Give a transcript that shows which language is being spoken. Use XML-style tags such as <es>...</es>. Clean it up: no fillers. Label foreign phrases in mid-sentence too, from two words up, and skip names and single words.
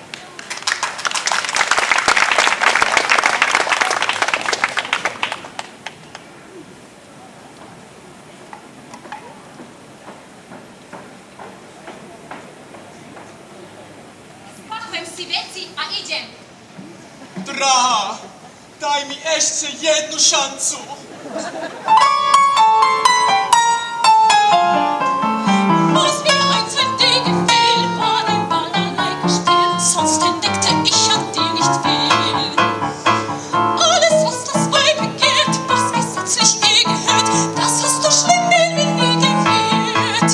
<sk>Spakujem si veci a idem. Drahá, daj mi ešte jednu šancu.</sk> <de>Was mir einst ein dir gefiel, war dein ballerlei Gespiel, sonst entdeckte ich an dir nicht viel. Alles, was das Weib begehrt, was gesetzlich ihr gehört, das hast du schlimm neben mir gewährt.</de>